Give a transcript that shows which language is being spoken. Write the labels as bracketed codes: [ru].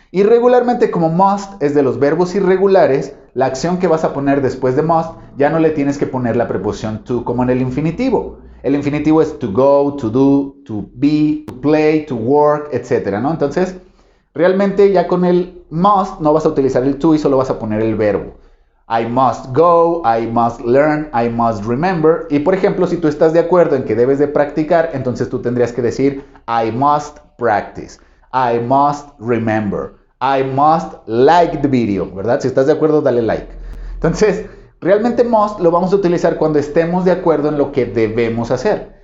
[es] Y regularmente como must es de los verbos irregulares, la acción que vas a poner después de must ya no le tienes que poner la preposición to como en el infinitivo. El infinitivo es to go, to do, to be, to play, to work, etc., ¿no? Entonces, realmente ya con el must no vas a utilizar el to y solo vas a poner el verbo. [en] I must go, I must learn, I must remember. [es] Y por ejemplo, si tú estás de acuerdo en que debes de practicar, entonces tú tendrías que decir [en] I must practice, I must remember, I must like the video, [es] ¿verdad? Si estás de acuerdo, dale like. Entonces, realmente must lo vamos a utilizar cuando estemos de acuerdo en lo que debemos hacer.